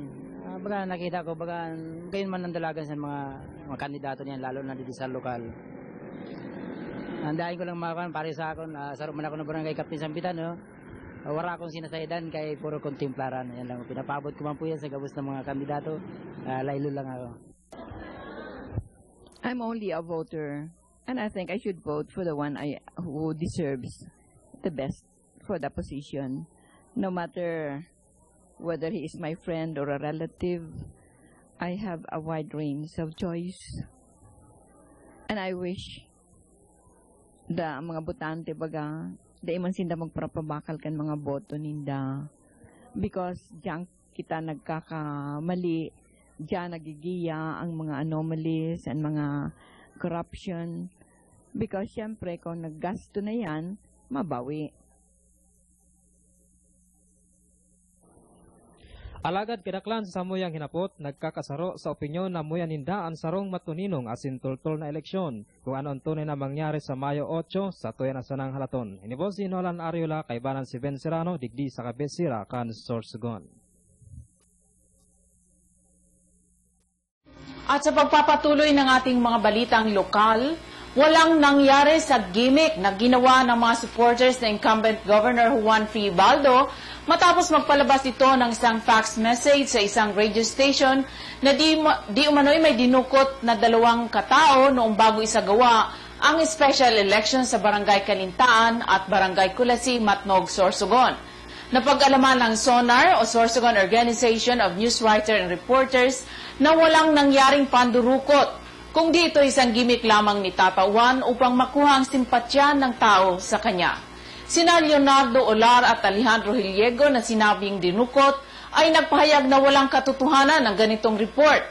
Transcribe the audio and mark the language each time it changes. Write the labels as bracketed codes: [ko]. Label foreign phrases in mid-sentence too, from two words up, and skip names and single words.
[bik] Baga nakita ko, baga gayon man ang dalagan sa mga kandidato niyan, lalo na dito sa lokal. Andahin ko lang makakuan pare sa akon, saro man ako ng barangay Captain Sampitan, wala akong sinasaydan kay puro kontemplaran. Yan lang, pinapabot ko man po yan sa gabos ng mga kandidato, laylo lang ako. [en] I'm only a voter, and I think I should vote for the one who deserves the best for the position, no matter whether he is my friend or a relative. I have a wide range of choice, and I wish [bik] mga botante baga, di man sinda magprapabakal kan mga boto ninda, because diyan kita nagkakamali, diyan nagigiya ang mga [en] anomalies and [bik] mga corruption, because syempre kung naggasto na yan, mabawi. Alagad kinaklan sa samuyang hinapot, nagkakasaro sa opinyon na muyaninda ang sarong matuninong asin tultol na eleksyon kung ano ang tunay na mangyari sa Mayo 8 sa tuyan na sanang halaton. Inibos si Nolan Ariola, kaibanan si Ben Serrano, digdi sa Kabesira, kan Sorsogon. [tl] At sa pagpapatuloy ng ating mga balitang lokal, walang nangyari sa gimmick na ginawa ng mga supporters ng incumbent Governor Juan Fribaldo matapos magpalabas ito ng isang fax message sa isang radio station na di umano'y may dinukot na 2 katao noong bago isagawa ang special election sa Barangay Kalintaan at Barangay Kulasi, Matnog, Sorsogon. Napag-alaman ng SONAR o Sorsogon Organization of Newswriter and Reporters na walang nangyaring pandurukot, kung di ito isang gimmick lamang ni Tata Juan upang makuha ang simpatya ng tao sa kanya. Sina Leonardo Olar at Alejandro Hiliego na sinabing dinukot ay nagpahayag na walang katotohanan ng ganitong report.